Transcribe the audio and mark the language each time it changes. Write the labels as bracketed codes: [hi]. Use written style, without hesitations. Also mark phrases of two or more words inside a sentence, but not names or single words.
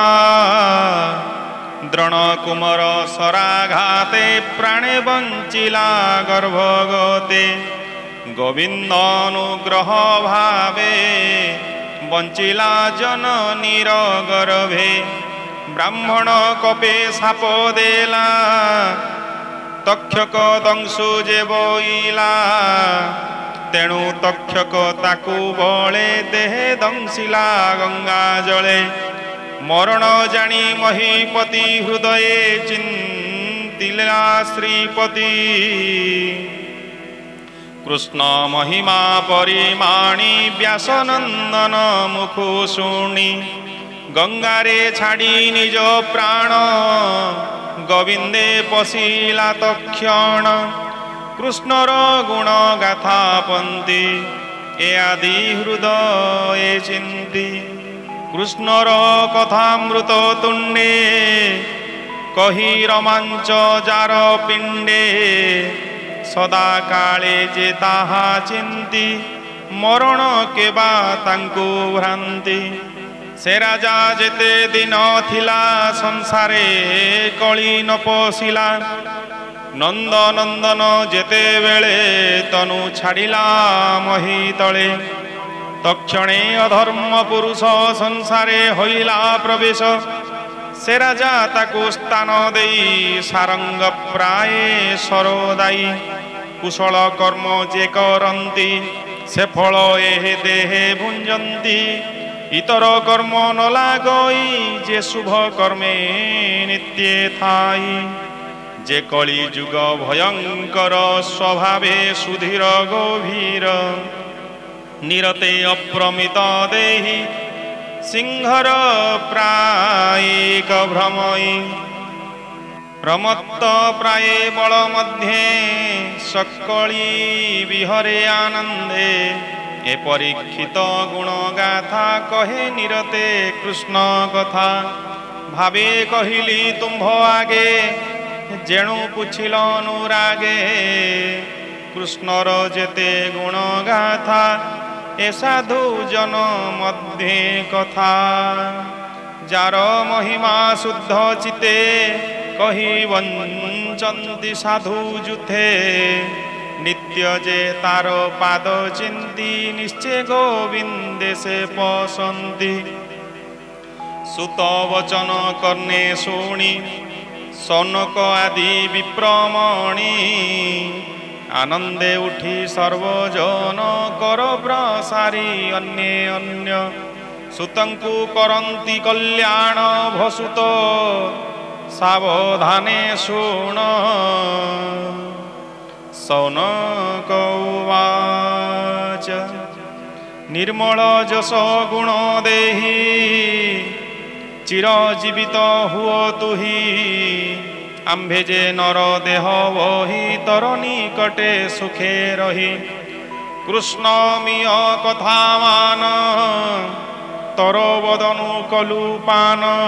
[or] ଦ୍ରୋଣ କୁମାର ସରାଘାତେ ପ୍ରାଣେ ବଞ୍ଚିଲା ଗର୍ଭଗତେ ଗୋବିନ୍ଦାନୁଗ୍ରହ ଭାବେ ବଞ୍ଚିଲା ଜନନୀର ଗର୍ଭେ ବ୍ରାହ୍ମଣ କପେ ସାପ ଦେଲା ତକ୍ଷକ ଦଂଶୁ ଯେ ବୋଇଲା ତେଣୁ ତକ୍ଷକ ତାକୁ ବଳେ ଦେହେ ଦଂଶିଲା ଗଙ୍ଗା ଜଳେ ମରଣ ଜାଣି ମହୀପତି ହୃଦୟ ଚିନ୍ତିଲା ଶ୍ରୀପତି କୃଷ୍ଣ ମହିମା ପରିମାଣି ବ୍ୟାସନନ୍ଦନ ମୁଖୁ ଶୁଣି ଗଙ୍ଗାରେ ଛାଡ଼ି ନିଜ ପ୍ରାଣ ଗୋବିନ୍ଦେ ପଶିଲା ତକ୍ଷଣ କୃଷ୍ଣର ଗୁଣ ଗାଥା ପନ୍ତି ଏ ଆଦି ହୃଦୟ ଚିନ୍ତି କୃଷ୍ଣର କଥାମୃତ ତୁଣ୍ଡେ କହି ରୋମାଞ୍ଚ ଯାର ପିଣ୍ଡେ ସଦା କାଳେ ଯେ ତାହା ଚିନ୍ତି ମରଣ କେବା ତାଙ୍କୁ ଭ୍ରାନ୍ତି ସେ ରାଜା ଯେତେ ଦିନ ଥିଲା ସଂସାରେ କଳି ନ ପଶିଲା ନନ୍ଦ ନନ୍ଦନ ଯେତେ ବେଳେ ତନୁ ଛାଡ଼ିଲା ମହୀ ତଳେ ତକ୍ଷଣେ ଅଧର୍ମ ପୁରୁଷ ସଂସାରେ ହୋଇଲା ପ୍ରବେଶ ସେ ରାଜା ତାକୁ ସ୍ଥାନ ଦେଇ ସାରଙ୍ଗ ପ୍ରାୟ ସରୋଦାଇ କୁଶଳ କର୍ମ ଯେ କରନ୍ତି ସେ ଫଳ ଏହେ ଦେହେ ଭୁଞ୍ଜନ୍ତି ଇତର କର୍ମ ନ ଲାଗଇ ଯେ ଶୁଭ କର୍ମେ ନିତ୍ୟେ ଥାଇ ଯେ କଳି ଯୁଗ ଭୟଙ୍କର ସ୍ୱଭାବେ ସୁଧୀର ଗଭୀର ନିରତେ ଅପ୍ରମିତ ଦେହି ସିଂହର ପ୍ରାୟିକ ଭ୍ରମଇ ପ୍ରମତ୍ତ ପ୍ରାୟ ବଳ ମଧ୍ୟେ ସକଳି ବିହରେ ଆନନ୍ଦେ ଏ ପରୀକ୍ଷିତ ଗୁଣ ଗାଥା କହେ ନିରତେ କୃଷ୍ଣ କଥା ଭାବେ କହିଲି ତୁମ୍ଭ ଆଗେ ଯେଣୁ ପୁଛିଲ ଅନୁରାଗେ କୃଷ୍ଣର ଯେତେ ଗୁଣ ଗାଥା ଏ ସାଧୁ ଜନ ମଧ୍ୟେ କଥା ଯାର ମହିମା ଶୁଦ୍ଧ ଚିତେ କହି ବଞ୍ଚନ୍ତି ସାଧୁ ଯୂଥେ ନିତ୍ୟ ଯେ ତାର ପାଦ ଚିନ୍ତି ନିଶ୍ଚୟ ଗୋବିନ୍ଦେ ସେ ପସନ୍ତି ସୁତ ବଚନ କର୍ଣ୍ଣେ ଶୁଣି ସୌନକ ଆଦି ବିପ୍ରମଣି ଆନନ୍ଦେ ଉଠି ସର୍ବଜନ କର ପ୍ରସାରି ଅନ୍ୟେ ଅନ୍ୟ ସୁତଙ୍କୁ କରନ୍ତି କଲ୍ୟାଣ ଭସୁତ ସାବଧାନେ ଶୁଣ ସୌନକ ଉବାଚ ନିର୍ମଳ ଯଶ ଗୁଣ ଦେହି ଚିରଜୀବିତ ହୁଅ ତୁହି ଆମ୍ଭେ ଯେ ନର ଦେହ ବହି ତର ନିକଟେ ସୁଖେ ରହି କୃଷ୍ଣ ମିୟ କଥା ମାନ ତର ବଦନୁ କଲୁ ପାନ